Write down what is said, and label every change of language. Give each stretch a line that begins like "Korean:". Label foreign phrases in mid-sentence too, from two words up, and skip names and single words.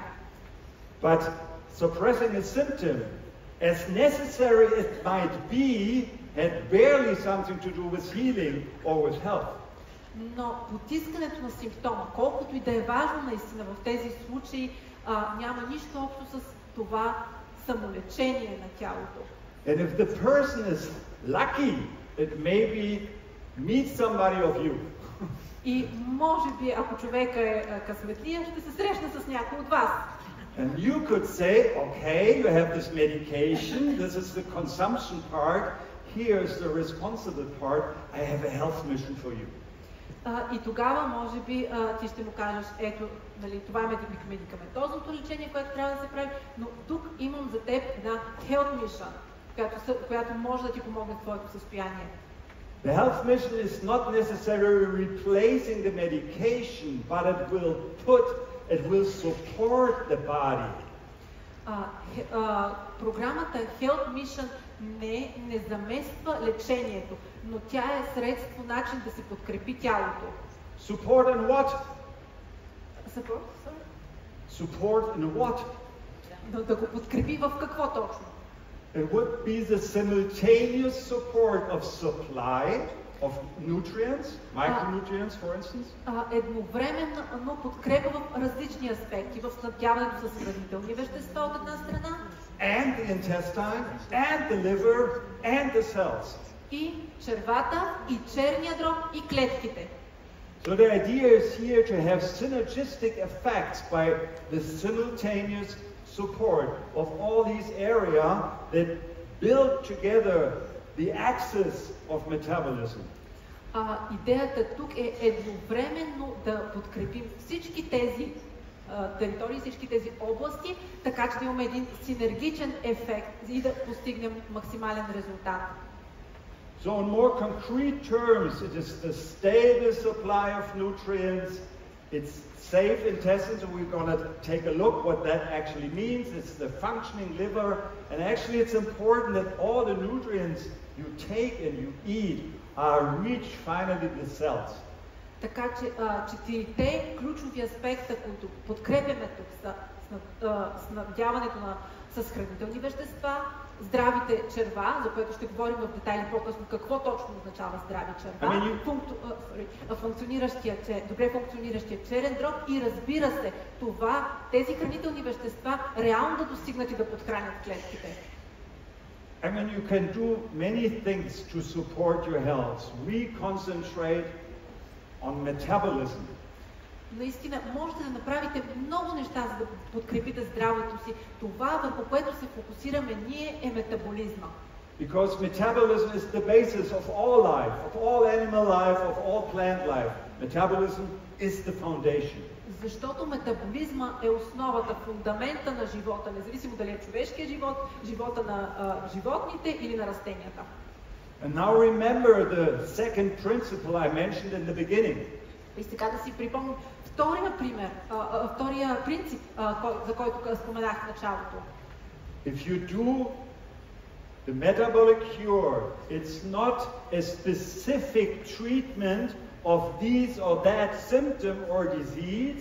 English: But suppressing a symptom, as necessary as it might be, had barely something to do with healing or with health.
Bulgarian: Но потискането на симптома, колкото и да е важно наистина в тези случаи, няма нищо общо с това самолечение на тялото.
English: And if the person is lucky, it maybe meets somebody of you.
Bulgarian: И може би, ако човека е късметлия, ще се срещне с някой от вас.
English: And you could say, okay, you have this medication, this is the consumption part, here's the responsible part, I have a health mission for you.
Bulgarian: И тогава, може би, ти ще му кажеш, ето, нали, това е медикаментозното лечение, което трябва да се прави, но тук имам за теб една
English: health mission,
Bulgarian: която може да ти помогне в твоето състояние.
English: The health mission is not necessarily replacing the medication, but it will support the body.
Bulgarian: Програмата Health Mission не замества лечението, но тя е средство, начин да се подкрепи тялото.
English: Support in what? Support? Support in what?
Bulgarian: Да го подкрепи в какво точно?
English: It would be the simultaneous support of supply of nutrients, micronutrients, for instance.
Bulgarian: Едновременно подкрепа в различни аспекти, в снабдяването с хранителни вещества от една страна.
English: And the intestine, and the liver, and the cells.
Bulgarian: И червата, и черния дроб, и клетките.
English: So the idea is here to have synergistic effects by the simultaneous support of all these areas that build together the axis of metabolism.
Bulgarian: Идеята тук е едновременно да подкрепим всички тези територии, всички тези области, така че да имаме един синергичен ефект и да постигнем максимален резултат.
English: So in more concrete terms, it is the stable supply of nutrients, it's safe intestines, and we're going to take a look what that actually means. It's the functioning liver, and actually it's important that all the nutrients you take and you eat reach finally the cells.
Bulgarian: Така че четирите ключови аспекта, които подкрепяме тук, са снабдяването с хранителни вещества, здравите черва, за което ще говорим в детайли по-късно какво точно означава здрави черва, добре функциониращия черен дроб и разбира се, тези хранителни вещества реално да достигнат и да подхранят клетките.
English: I mean, you can do many things to support your health. We concentrate on metabolism.
Bulgarian: Наистина, можете да направите много неща, за да подкрепите здравето си. Това, върху което се фокусираме ние, е метаболизма.
English: Because metabolism is the basis of all life, of all animal life, of all plant life. Metabolism is the foundation.
Bulgarian: Защото метаболизма е основата, фундамента на живота, независимо дали е човешкия живот, живота на животните или на растенията.
English: And now remember the second principle I mentioned in the beginning.
Bulgarian: И сега да си припомним втория принцип, за който споменах в началото.
English: If you do the metabolic cure, it's not a specific treatment of this or that symptom or disease.